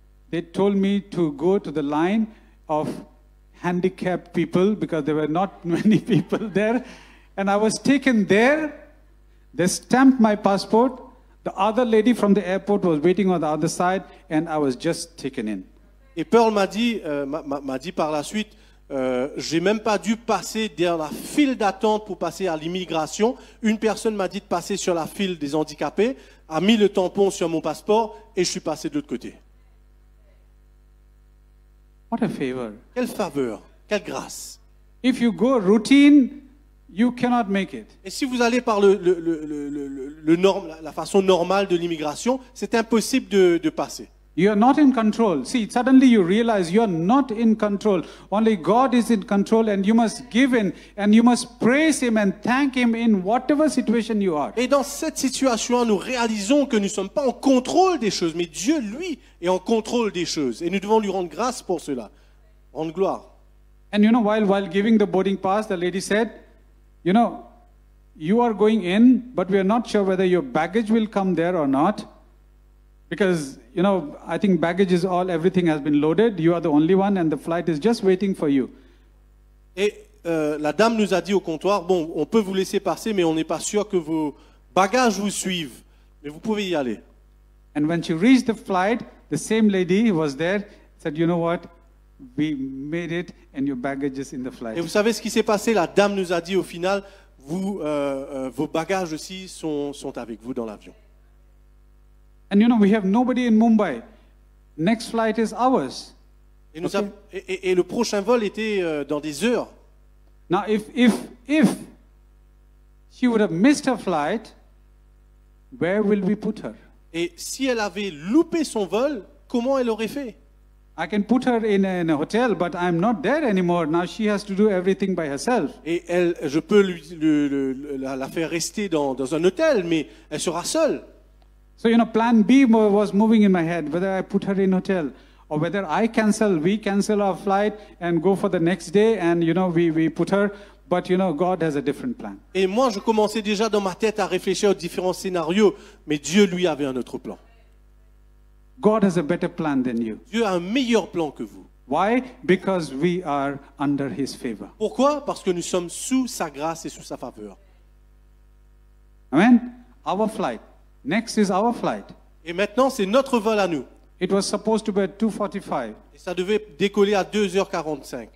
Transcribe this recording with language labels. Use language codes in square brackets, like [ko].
[en] They told me to go to the line of handicapped people because there were not many people there. And I was taken there. They stamped my passport. The other lady from the airport was waiting on the other side, and I was just taken in. [fr] Et Pearl m'a dit par la suite, j'ai même pas dû passer dans la file d'attente pour passer à l'immigration. Une personne m'a dit de passer sur la file des handicapés, a mis le tampon sur mon passeport et je suis passé de l'autre côté. [en] What a favor. [fr] Quelle faveur, quelle grâce. [en] If you go routine, you cannot make it. [fr] Et si vous allez par la façon normale de l'immigration, c'est impossible de passer. [en] You are not in control. See, suddenly you realize you are not in control. Only God is in control, and you must give in, and you must praise Him and thank Him in whatever situation you are. [fr] Et dans cette situation, nous réalisons que nous ne sommes pas en contrôle des choses, mais Dieu, lui, est en contrôle des choses. Et nous devons lui rendre grâce pour cela, rendre gloire. [en] And you know, while giving the boarding pass, the lady said, you know, you are going in, but we are not sure whether your baggage will come there or not. Because, you know, I think baggage is everything has been loaded. You are the only one, and the flight is just waiting for you. [fr] Et la dame nous a dit au comptoir, bon, on peut vous laisser passer, mais on n'est pas sûr que vos bagages vous suivent. Mais vous pouvez y aller. [en] And when she reached the flight, the same lady who was there said, you know what? We made it, and your baggage is in the flight. [fr] Et vous savez ce qui s'est passé? La dame nous a dit au final, vos bagages aussi sont avec vous dans l'avion. [en] And you know, we have nobody in Mumbai. Next flight is ours. [fr] Et, et le prochain vol était dans des heures. [en] Now, if she would have missed her flight, where will we put her? [fr] Et si elle avait loupé son vol, comment elle aurait fait? [en] I can put her in a hotel, but I'm not there anymore. Now she has to do everything by herself. [fr] Et je peux la faire rester dans un hôtel, mais elle sera seule. [en] So, you know, plan B was moving in my head, whether I put her in hotel or whether we cancel our flight and go for the next day and, you know, we put her. But, you know, God has a different plan. [fr] Et moi, je commençais déjà dans ma tête à réfléchir aux différents scénarios, mais Dieu, lui, avait un autre plan. [en] God has a better plan than you. [fr] Dieu a un meilleur plan que vous. [en] Why? Because we are under His favor. [fr] Pourquoi? Parce que nous sommes sous sa grâce et sous sa faveur. [en] Amen? Our flight. Next is our flight. [fr] Et maintenant, c'est notre vol à nous. [en] It was supposed to be at 2:45. [fr] Et ça devait décoller à 2h45.